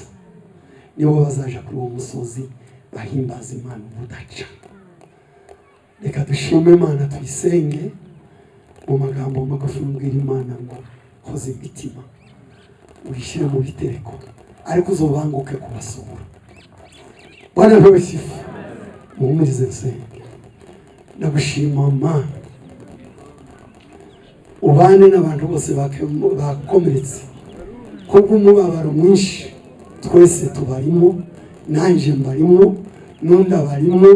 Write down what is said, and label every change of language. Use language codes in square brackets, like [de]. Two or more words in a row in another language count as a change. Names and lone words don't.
[rw] Nibo bazaja kuri uwo musozi bahimbaza Imana ubudaca. Reka dushime Imana tuyisenge mu magambo magufi mbwira Imana ngo hoze imitima uyishyire mu bitereko ariko uzobanguke kubasura. [sw] Bwana apewe sifa. [rw] Muhumurize nsenge. Ndagushima Mana ubane n'abantu bose bakomeretse kubw'umubabaro mwinshi twese tubarimo nanje mbarimo nunda barimo.